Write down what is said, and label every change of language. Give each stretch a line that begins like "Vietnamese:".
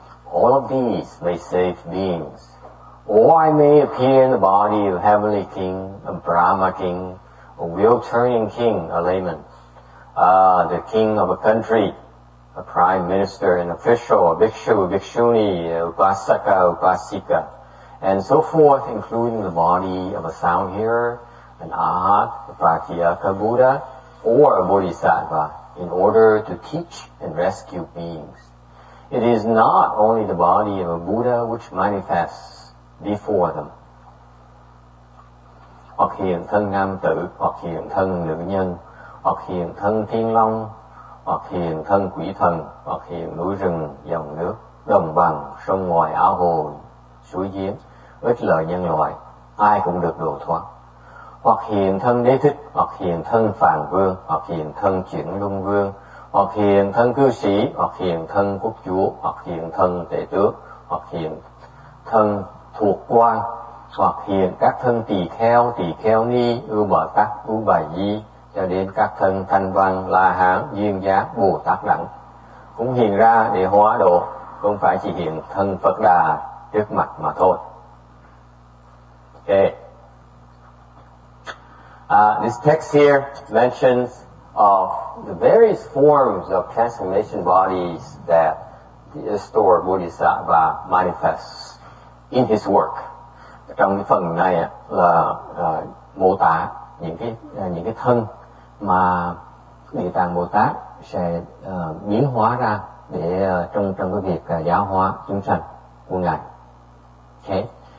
English: All of these may save beings. Or I may appear in the body of a heavenly king, a Brahma king, a wheel-turning king, a layman, the king of a country, a prime minister, an official, a bhikshu, a bhikshuni, a upasaka, upasika, and so forth, including the body of a sound hearer, an arhat, a pratyeka Buddha, or a bodhisattva, in order to teach and rescue beings. It is not only the body of a Buddha which manifests before them.
Vietnamese: Hoặc hiện thân nam tử, hoặc hiện thân nữ nhân, hoặc hiện thân thiên long, hoặc hiện thân quỷ thần, hoặc hiện núi rừng, dòng nước, đồng bằng, sông ngòi, ao hồ, suối giếng, ít lợi nhân loại, ai cũng được độ thoát. Hoặc hiện thân đế thích, hoặc hiện thân phàn vương, hoặc hiện thân chuyển luân vương, hoặc hiện thân cư sĩ, hoặc hiện thân quốc chúa, hoặc hiện thân tể tước, hoặc hiện thân thuộc quan, hoặc hiện các thân tỳ kheo ni, ưu bà tắc, ưu bà di, cho đến các thân thanh văn, la hán, duyên giác, bồ tát đẳng, cũng hiện ra để hóa độ, không phải chỉ hiện thân Phật Đà trước mặt mà thôi.
English: Okay. This text here mentions of the various forms of transformation bodies that the Earth Store Bodhisattva manifests in his work.
Vietnamese: Trong cái phần này là mô tả những cái thân mà Địa Tạng Bồ Tát sẽ biến hóa ra để trong cái việc giáo hóa chúng sanh của ngài. Okay.